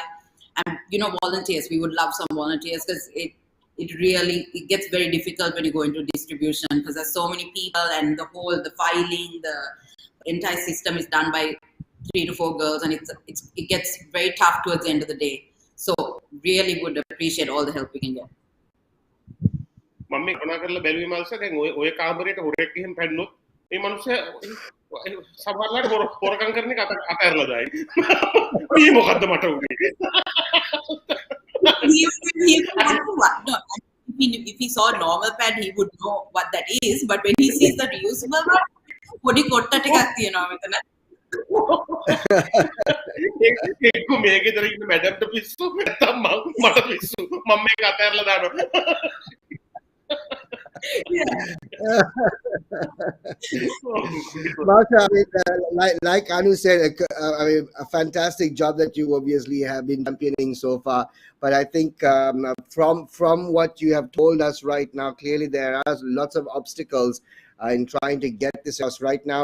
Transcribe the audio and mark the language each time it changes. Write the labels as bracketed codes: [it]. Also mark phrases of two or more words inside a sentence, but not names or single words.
[en] And, you know, volunteers. We would love some volunteers, because it gets very difficult when you go into distribution, because there's so many people, and the filing, the entire system is done by 3 to 4 girls, and it gets very tough towards the end of the day. So really would appreciate all the help we can get. [si] මම මේ කතා කරලා බැලුවේ මල්ස දැන් ඔය කාමරේට හොරෙක් ගිහින් පැන්නොත් මේ මිනිස්සයා සමහරවිට හොරකම් කරන එක අතහැරලා දායි. මේ මොකද්ද මට උනේ? [en] If he saw a normal pad, he would know what that is. But when he sees the reusable one, [si] පොඩි කොට්ට ටිකක් තියෙනවා මෙතන. ඒක මේකේ දර ඉන්න මැඩම්ට පිස්සු නැත්තම් මට පිස්සු මම මේක අතහැරලා දානවා. [en] Malsha, like Anu said, a fantastic job that you obviously have been championing so far. But I think from what you have told us right now, clearly there are lots of obstacles in trying to get this house right now.